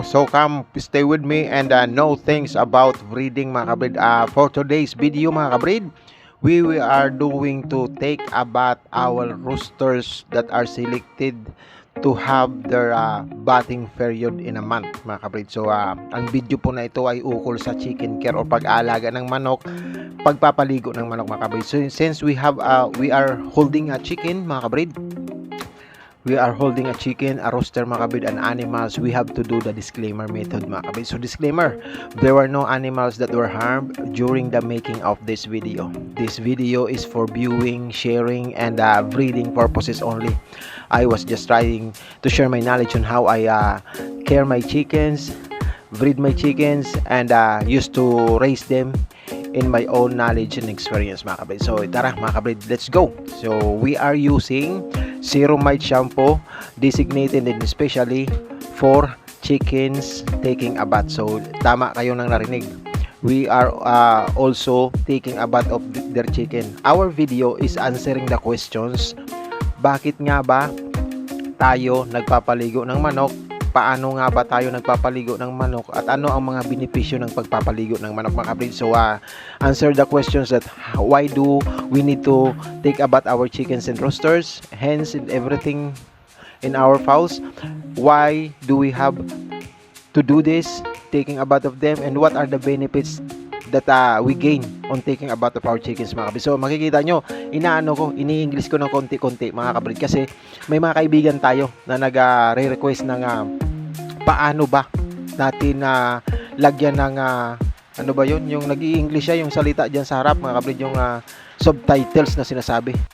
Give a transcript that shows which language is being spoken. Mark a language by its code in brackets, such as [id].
[en] So come, stay with me and know things about breeding, [tl] mga kabrid. [en] For today's video, [tl] mga kabrid, [en] we are doing to take about our roosters that are selected to have their batting period in a month, mga kabrid. [tl] So ang video po na ito ay ukol sa [en] chicken care [tl] o pag-aalaga ng manok, pagpapaligo ng manok, mga kabrid. [en] So since we are holding a chicken, [tl] mga kabrid, [en] we are holding a chicken, a rooster, mga kabrid, and animals, we have to do the disclaimer method, mga kabrid. So disclaimer, there were no animals that were harmed during the making of this video. This video is for viewing, sharing, and breeding purposes only. I was just trying to share my knowledge on how I care my chickens, breed my chickens, and used to raise them in my own knowledge and experience, [tl] mga kabrid. So tara, mga kabrid, [en] let's go. So we are using Zero Mite shampoo, designated and especially for chickens taking a bath. [tl] So tama kayo nang narinig, [en] we are also taking a bath of their chicken. Our video is answering the questions, [tl] bakit nga ba tayo nagpapaligo ng manok, paano nga ba tayo nagpapaligo ng manok, at ano ang mga benepisyo ng pagpapaligo ng manok, mga kabrid. [en] So answer the questions that why do we need to take a bath our chickens and roosters, hence in everything in our fowls, why do we have to do this, taking a bath of them, and what are the benefits that we gain on taking a bath of our chickens, [tl] mga kabrid. So makikita nyo, ini-English ko ng konti-konti, mga kabrid, kasi may mga kaibigan tayo na nag-re-request ng paano ba natin lagyan ng ano ba yun, yung nag-i-English siya, yung salita dyan sa harap, mga kabrid, yung subtitles na sinasabi.